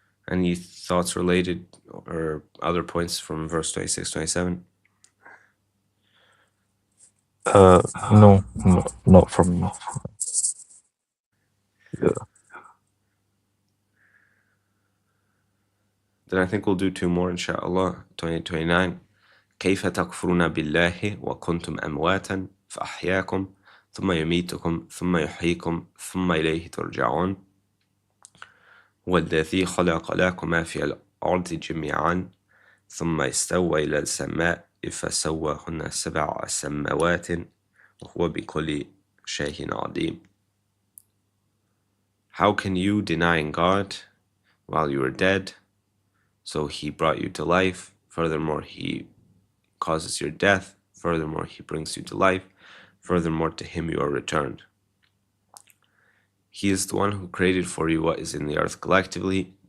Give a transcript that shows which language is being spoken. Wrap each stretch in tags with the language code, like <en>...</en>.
<en>Any thoughts related or other points from verse 26, 27? No, not from me. Yeah. Then I think we'll do two more, inshallah. 29.</en> <ar>كيف تكفرون بالله وكنتم أمواتا فأحياكم ثم يميتكم ثم يحييكم ثم إليه ترجعون والذي خلق لكم ما في الأرض جميعا ثم استوى إلى السماء فسواهن 7 سماوات وهو بكل شيء عليم.</ar> <en>How can you, denying God while you were dead? So he brought you to life. Furthermore, he causes your death. Furthermore, he brings you to life. Furthermore, to him you are returned. He is the one who created for you what is in the earth collectively.</en>